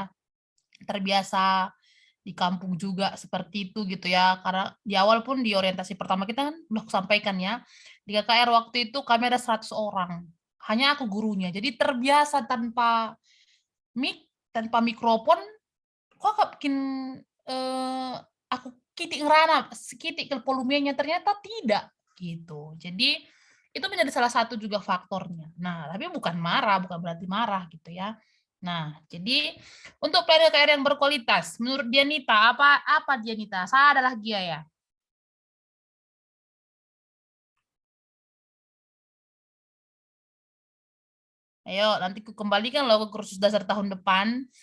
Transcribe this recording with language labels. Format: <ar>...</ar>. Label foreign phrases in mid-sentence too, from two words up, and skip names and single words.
<id>Terbiasa di kampung juga seperti itu gitu ya. Karena di awal pun di orientasi pertama kita kan udah sampaikan ya. Di KKR waktu itu kami ada 100 orang. Hanya aku gurunya. Jadi terbiasa tanpa mic, tanpa mikrofon, kok bikin</id> <btx>aku kitik ngerana,</btx> <id>sekitik ke volumenya ternyata tidak gitu. Jadi itu menjadi salah satu juga faktornya. Nah, tapi bukan marah, bukan berarti marah gitu ya. Nah, jadi untuk pelayanan KKR yang berkualitas, menurut Dianita, apa Dianita? Saya adalah Gia ya. Ayo, nanti ku kembalikan loh ke kursus dasar tahun depan.</id>